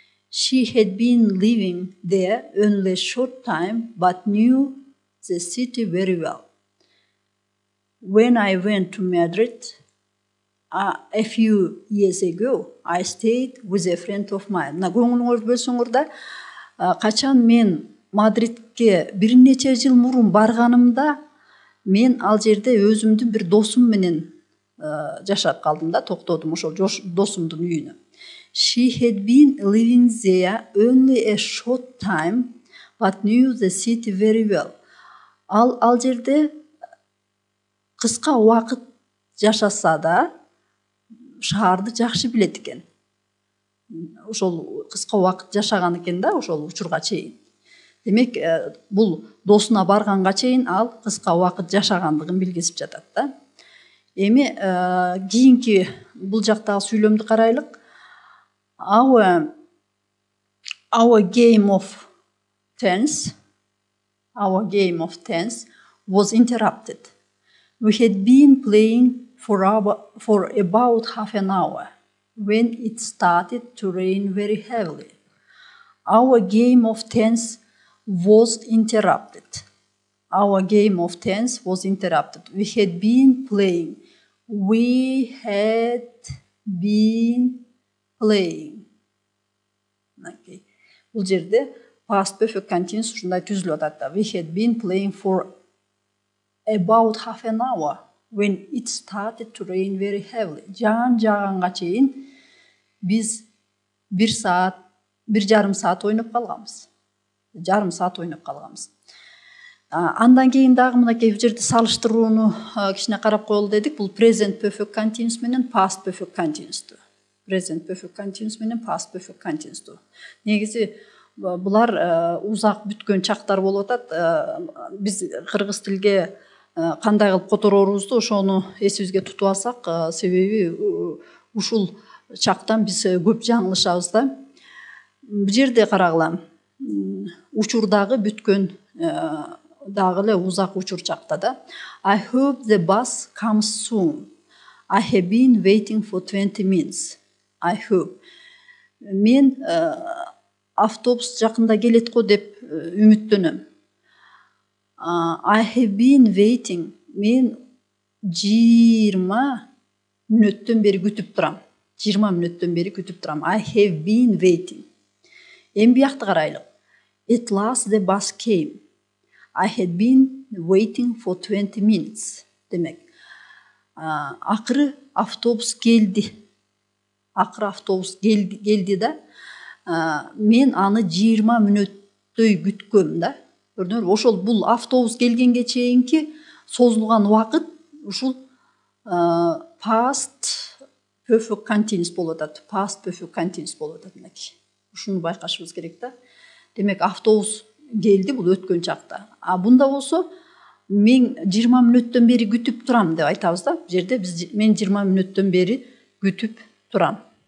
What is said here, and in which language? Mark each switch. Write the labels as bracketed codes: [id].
[en] She had been living there only a short time, but knew the city very well. When I went to Madrid a few years ago, I stayed with a friend of mine. [ky] Мына көңүлүңөр бөлсөңөр да, качан мен Мадридке бир нече жыл мурун барганымда, мен ал жерде өзүмдүн бир досум менен жашап калдым да, токтодум ошол досумдун үйүнө. [en] She had been living there only a short time, but knew the city very well. [ky] Ал жерде кыска убакыт жашаса да, шаарды жакшы билет экен. Ошол кыска убакыт жашаган экен да, ошол учурга чейин. Демек, бул досуна барганга чейин ал кыска убакыт жашагандыгын билгизип жатат да. Эми кийинки бул жактагы сүйлөмдү карайлык. [en] Our game of tense was interrupted. We had been playing for about half an hour when it started to rain very heavily. Our game of tense was interrupted. Our game of tense was interrupted. We had been playing. We had been playing. Okay. [ky] Бул жерде [en] past perfect continuous [ky] ушундай түзүлүп атат да. [en] We had been playing for about half an hour when it started to rain very heavily. [ky] Жааганга чейин биз 1,5 саат ойноп калганбыз. Жарым саат ойноп калганбыз. Андан кийин дагы мынакей бул жерде салыштырууну кичине карап коелу дедик. Бул present perfect continuous менен past perfect continuous. Present perfect continuous менен past perfect continuous. Негизи булар узак бүткөн чактар болуп атат. Биз кыргыз тилге кандай кылып которорубузду ошону эсибизге тутуп алсак, себеби ушул чактан биз көп жаңылышабыз да. Бул жерде карагыла. Учурдагы бүткөн дагы эле узак учур чакта да. [en] I hope the bus comes soon. I have been waiting for 20 minutes. I hope. [ky] Мен автобус жакында келет го деп үмүттөнөм. [en] I have been waiting. [ky] Мен 20 мүнөттөн бери күтүп турам. 20 мүнөттөн бери күтүп турам. [en] I have been waiting. [ky] Эми биякты карайлы. [en] At last the bus came. I had been waiting for 20 minutes. [ky] Демек, акыры автобус келди. Акыры автобус келди да. Мен аны 20 мүнөттөй күткөм да. Көрдүңөр, ошол бул автобус келгенге чейинки созулган убакыт ушул past perfect continuous болуп атат. Past perfect continuous болуп атат мынакей. Ушуну байкашыбыз керек да. Демек, автобус келди, бул өткөн чакта. Бунда болсо мен 20 мүнөттөн бери күтүп турам деп айтабыз да. Бул жерде биз мен 20 мүнөттөн бери күтүп турам.